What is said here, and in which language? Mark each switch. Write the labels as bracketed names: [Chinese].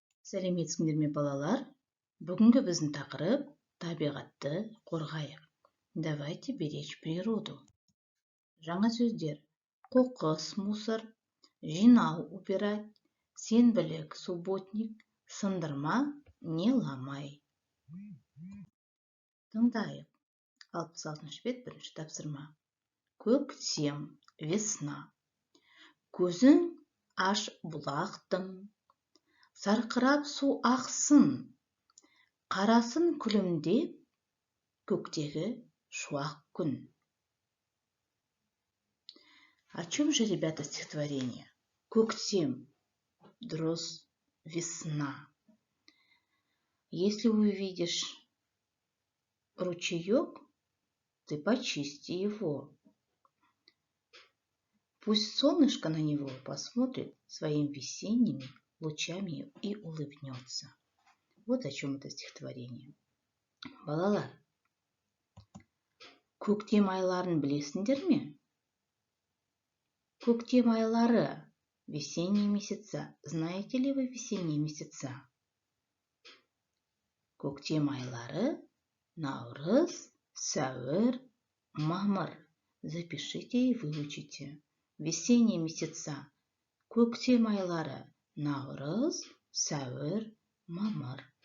[Kazakh] Сәлеметсіңдер ме, балалар? Бүгінгі біздің тақырып табиғатты қорғайық. [Russian] Давайте беречь природу. [Kazakh] Жаңа сөздер: қоқыс, [Russian] мусор, [Kazakh] жинау, [Russian] убирать, [Kazakh] сенбілік, [Russian] субботник, [Kazakh] сындырма, [Russian] не ламай. [Kazakh] Тыңдайық. 66 бет, бірінші тапсырма. Көктем, [Russian] весна. [Kazakh] Көзің аш бұлақтың, сарқырап су ақсын, қарасын күлімдеп, көктегі шуақ күн. [Russian] О чем же, ребята, стихотворение? [Kazakh] Көктем, дұрыс, [Russian] весна. Если увидишь ручеек, ты почисти его. Пусть солнышко на него посмотрит своими весенними лучами и улыбнется. Вот о чем это стихотворение. [Kazakh] Балалар, көктем айларын білесіңдер ме? Көктем айлары, [Russian] весенние месяца. Знаете ли вы весенние месяца? [Kazakh] Көктем айлары: наурыз, сәуір, мамыр. [Russian] Запишите и выучите. Весенние месяца. [Kazakh] Көктем айлары: наурыз, сәуір, мамыр.